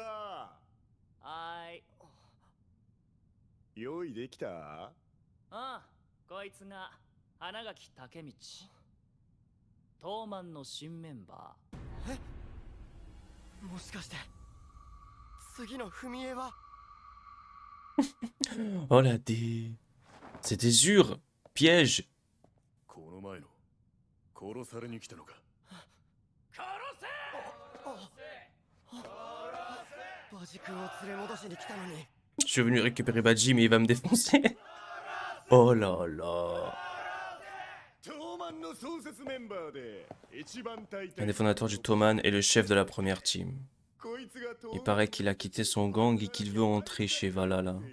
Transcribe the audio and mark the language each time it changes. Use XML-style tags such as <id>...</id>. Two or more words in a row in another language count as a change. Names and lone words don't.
<ja>はい。用意できた？ああ、こいつが花垣武道。東満の新メンバー。え？もしかして次の踏み絵は？</ja> <fr>Oh la dé. C'était sûr. Piège.</fr> <ja>この前の殺されに来たのか。殺せ！バジ君を連れ戻しに来たのに。</ja> <fr>Je suis venu récupérer Baji mais il va me défoncer. Oh là là. Un des fondateurs du Toman est le chef de la première team. Il paraît qu'il a quitté son gang et qu'il veut entrer chez Valhalla.</fr>